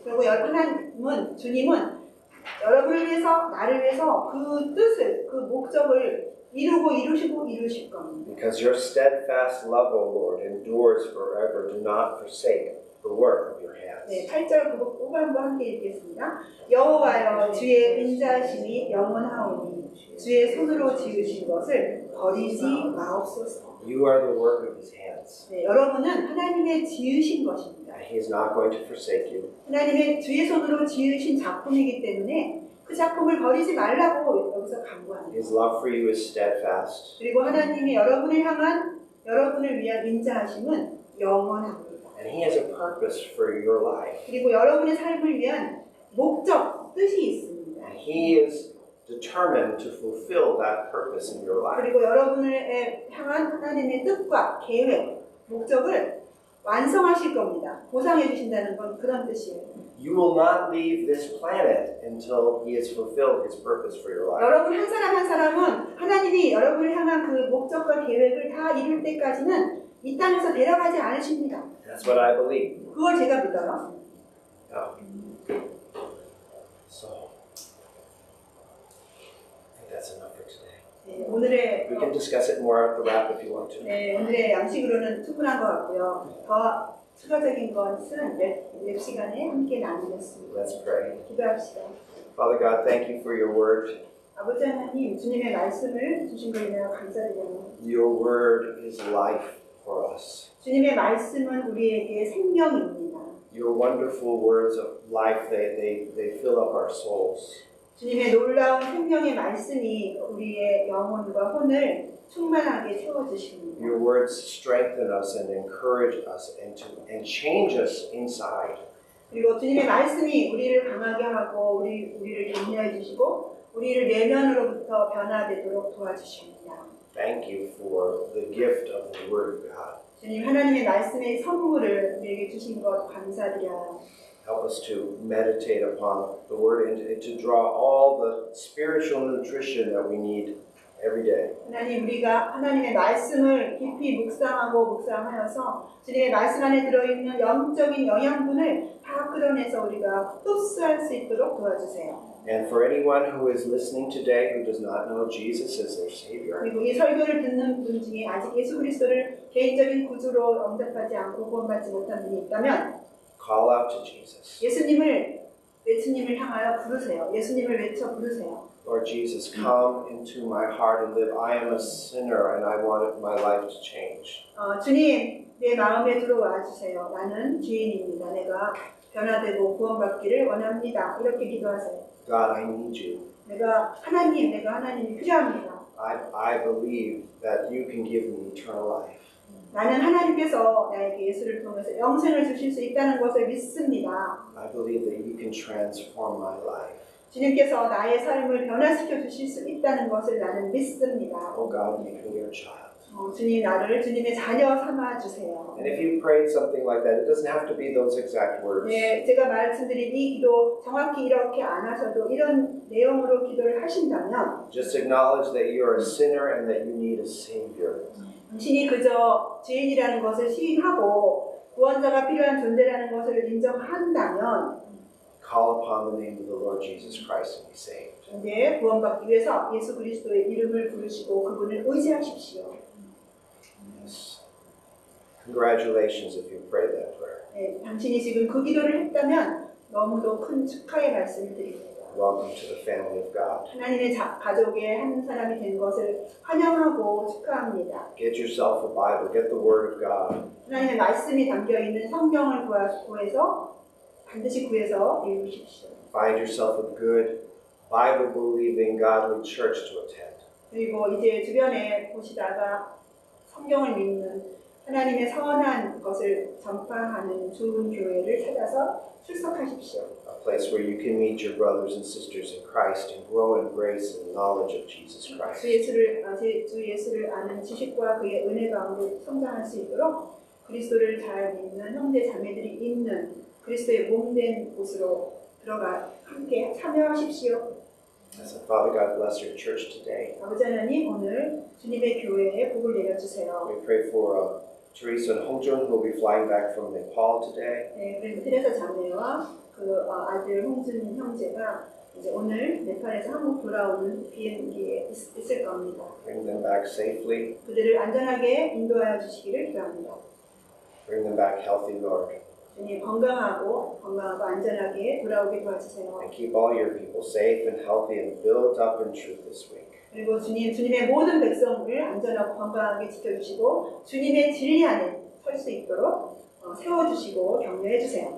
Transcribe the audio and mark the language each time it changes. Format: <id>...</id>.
<ko>그리고 하나님은, 주님은 여러분을 위해서, 나를 위해서 그 뜻을, 그 목적을 이루실 겁니다.</ko> <en>Because your steadfast love, O Lord, endures forever. Do not forsake the work of your hands.</en> <ko>네, 8절 그거 꼭 한번 함께 읽겠습니다. 여호와여 주의 인자심이 영원하오니 주의 손으로 지으신 것을 버리지 마옵소서.</ko> <en>You are the work of His hands.</en> <ko>네, 여러분은 하나님의 지으신 것입니다.</ko> <en>And He is not going to forsake you.</en> <ko>하나님의 주의 손으로 지으신 작품이기 때문에 그 작품을 버리지 말라고 여기서 강구합니다.</ko> <en>His love for you is steadfast.</en> <ko>그리고 하나님이 여러분을 향한 여러분을 위한 인자하심은 영원합니다.</ko> <en>And He has a purpose for your life.</en> <ko>그리고 여러분의 삶을 위한 목적, 뜻이 있습니다.</ko> <en>And He is determined to fulfill that purpose in your life.</en> <ko>그리고 여러분을 향한 하나님의 뜻과 계획, 목적을 완성하실 겁니다. 보상해 주신다는 건 그런 뜻이에요.</ko> <en>You will not leave this planet until He has fulfilled His purpose for your life.</en> <ko>여러분 한 사람 한 사람은 하나님이 여러분을 향한 그 목적과 계획을 다 이룰 때까지는 이 땅에서 내려가지 않으십니다.</ko> <en>That's what I believe.</en> <ko>그걸 제가 믿어요.</ko> <en>So, I think that's enough for today.</en> <ko>네, 오늘의</ko> <en>We can discuss it more at the wrap if you want to.</en> <ko>네, 오늘의 양식으로는 충분한 것 같고요. 더 추가적인 것은 랩 시간에 함께 나누겠습니다.</ko> <en>Let's pray.</en> <ko>기도합시다.</ko> <en>Father God, thank you for your word.</en> <ko>아버지 하나님, 주님의 말씀을 주신 것에 대해 감사드립니다.</ko> <en>Your word is life for us.</en> <ko>주님의 말씀은 우리에게 생명입니다.</ko> <en>Your wonderful words of life, they fill up our souls.</en> <ko>주님의 놀라운 생명의 말씀이 우리의 영혼과 혼을 충만하게 채워주십니다.</ko> <en>Your words strengthen us and encourage us and change us inside.</en> <ko>그리고 주님의 말씀이 우리를 강하게 하고 우리를 격려해 주시고 우리를 내면으로부터 변화되도록 도와주십니다.</ko> <en>Thank you for the gift of the Word of God.</en> <ko>주님 하나님의 말씀의 선물을 우리에게 주신 것 감사드려요.</ko> <en>Help us to meditate upon the Word and to draw all the spiritual nutrition that we need every day.</en> <ko>하나님 우리가 하나님의 말씀을 깊이 묵상하여서 주님의 말씀 안에 들어있는 영적인 영양분을 다 끌어내서 우리가 흡수할 수 있도록 도와주세요.</ko> <en>And for anyone who is listening today who does not know Jesus as their Savior,</en> <ko>그리고 이 설교를 듣는 분 중에 아직 예수 그리스도를 개인적인 구주로 영접하지 않고 구원받지 못한 분이 있다면</ko> <en>call out to Jesus.</en> <ko>예수님을 향하여 부르세요. 예수님을 외쳐 부르세요.</ko> <en>Lord Jesus, come into my heart and live. I am a sinner and I want my life to change.</en> <ko>주님, 내 마음에 들어와 주세요. 나는 죄인입니다. 내가 변화되고 구원받기를 원합니다. 이렇게 기도하세요.</ko> <en>God, I need you.</en> <ko>내가 하나님이 필요합니다.</ko> <en>I believe that you can give me eternal life.</en> <ko>나는 하나님께서 나에게 예수를 통해서 영생을 주실 수 있다는 것을 믿습니다.</ko> <en>I believe that you can transform my life.</en> <ko>주님께서 나의 삶을 변화시켜 주실 수 있다는 것을 나는 믿습니다.</ko> <en>Oh God, make me your child.</en> <ko>주님 나를 주님의 자녀 삼아 주세요.</ko> <en>And if you prayed something like that, it doesn't have to be those exact words.</en> <ko>네, 제가 말씀드린 이 기도 정확히 이렇게 안 하셔도 이런 내용으로 기도를 하신다면</ko> <en>Just acknowledge that you are a sinner and that you need a Savior.</en> <ko>당신이 그저 죄인이라는 것을 시인하고 구원자가 필요한 존재라는 것을 인정한다면</ko> <en>Call upon the name of the Lord Jesus Christ and be saved.</en> <ko>이제 구원받기 위해서 예수 그리스도의 이름을 부르시고 그분을 의지하십시오.</ko> <en>Yes. Congratulations if you prayed that prayer.</en> <ko>네, 당신이 지금 그 기도를 했다면 너무도 큰 축하의 말씀을 드립니다.</ko> <en>Welcome to the family of God.</en> <ko>하나님의 가족의 한 사람이 된 것을 환영하고 축하합니다.</ko> <en>Get yourself a Bible. Get the Word of God.</en> <ko>하나님의 말씀이 담겨있는 성경을 반드시 구해서 읽으십시오.</ko> <en>Find yourself a good, Bible-believing, godly church to attend.</en> <ko>그리고 이제 주변에 보시다가 성경을 믿는 하나님의 선한 것을 전파하는 좋은 교회를 찾아서 출석하십시오.</ko> <en>A place where you can meet your brothers and sisters in Christ and grow in grace and knowledge of Jesus Christ.</en> <ko>주 예수를 아는 지식과 그의 은혜 가운데 성장할 수 있도록 그리스도를 잘 믿는 형제 자매들이 있는 그리스도의 몸된 곳으로 들어가 함께 참여하십시오.</ko> <en>So Father God, bless your church today.</en> <ko>아버지 하나님 오늘 주님의 교회에 복을 내려주세요.</ko> <en>We pray for Teresa and Hongjun who will be flying back from Nepal today.</en> <ko>네, 그리고 테레사 자매와 그 아들 홍준 형제가 이제 오늘 네팔에서 한국 돌아오는 비행기에 있을 겁니다.</ko> <en>Bring them back safely.</en> <ko>그들을 안전하게 인도하여 주시기를 기도합니다.</ko> <en>Bring them back healthy, Lord.</en> <ko>주님 건강하고 안전하게 돌아오게 도와주세요.</ko> <en>And keep all your people safe and healthy and built up in truth this week.</en> <ko>그리고 주님의 모든 백성을 안전하고 건강하게 지켜주시고 주님의 진리 안에 설 수 있도록 세워주시고 격려해 주세요.</ko>